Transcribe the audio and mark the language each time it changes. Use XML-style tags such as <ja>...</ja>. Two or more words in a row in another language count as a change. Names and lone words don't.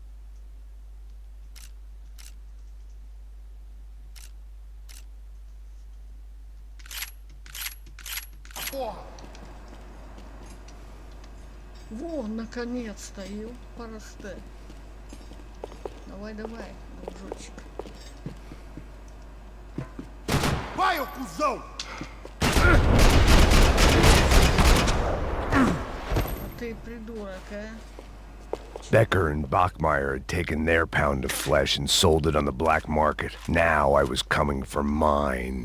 <ru>Во, наконец-то, ёпарасте. Давай, давай, дружочек.</ru> <pt>Vai, ô cuzão!</pt> <ru>Ты придурок, а?</ru> <en>Becker and Bachmeyer had taken their pound of flesh and sold it on the black market. Now I was coming for mine.</en>